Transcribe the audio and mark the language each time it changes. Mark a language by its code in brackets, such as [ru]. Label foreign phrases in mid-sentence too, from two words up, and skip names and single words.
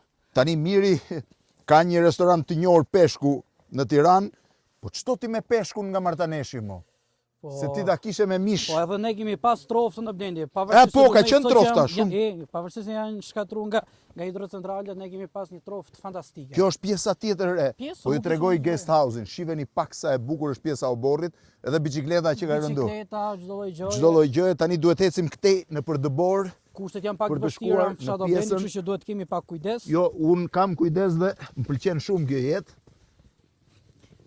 [sq] Tani Miri ka një restorant të njohur peshku në Tiranë, po ç'to ti me peshkun nga Martaneshi mo? Se ti ta kishe me mish. Po edhe ne kemi pas troftë në Blendi. Po, ka qenë trofta shumë. Pavarësisht se janë shkatruar nga hidrocentralet, ne kemi pas një troftë fantastike. Kjo është pjesa tjetër e. Po ju tregoj [en] guest house- [sq] in. Shiheni pak sa e bukur është pjesa e oborrit, edhe biçikleta që ka rëndur. Biçikleta, çdo lloj gjëje. Çdo lloj gjëje, tani duhet ecim këtej nëpër dëbor. Kushtet janë pak të vështira në fshat Blendi, kështu që duhet kemi pak kujdes. Jo, un kam kujdes dhe më pëlqen shumë kjo jetë.